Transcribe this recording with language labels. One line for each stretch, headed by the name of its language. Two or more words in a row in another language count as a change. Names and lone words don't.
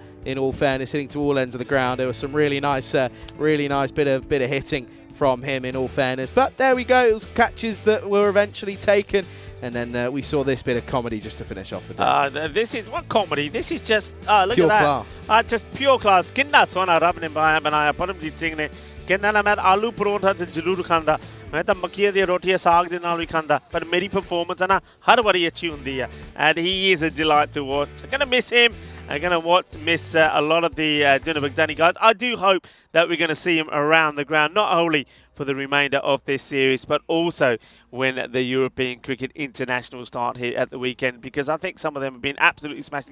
English: In all fairness, hitting to all ends of the ground. There was some really nice bit of hitting from him, in all fairness. But there we go. It was catches that were eventually taken. And then we saw this bit of comedy just to finish off the day. This is what comedy? This is just look pure at that. Class. Just pure class.
Punjabi: ਕਿੰਨਾ ਸੋਹਣਾ ਰੱਬ ਨੇ ਬਣਾਇਆ Paramjit Singh ਨੇ। ਕਿੰਨਾ ਨਾ ਮੈਂ ਆਲੂ ਪਰੌਂਠਾ ਤੇ ਜ਼ਰੂਰ ਖਾਂਦਾ. ਮੈਂ ਤੋ ਮੱਕੀ ਦੀ ਰੋਟੀ ਸਾਗ ਦੇ ਨਾਲ ਭੀ ਖਾਂਦਾ ਪਰ ਮੇਰੀ performance ਹੈ ਨਾ ਹਰ ਬਾਰੀ ਅੱਛੀ ਹੁੰਦੀ ਹੈ
English: and he is a delight to watch. I'm going to miss him are going to miss a lot of the Dunabag Danny guys. I do hope that we're going to see him around the ground, not only for the remainder of this series, but also when the European Cricket International start here at the weekend, because I think some of them have been absolutely smashing.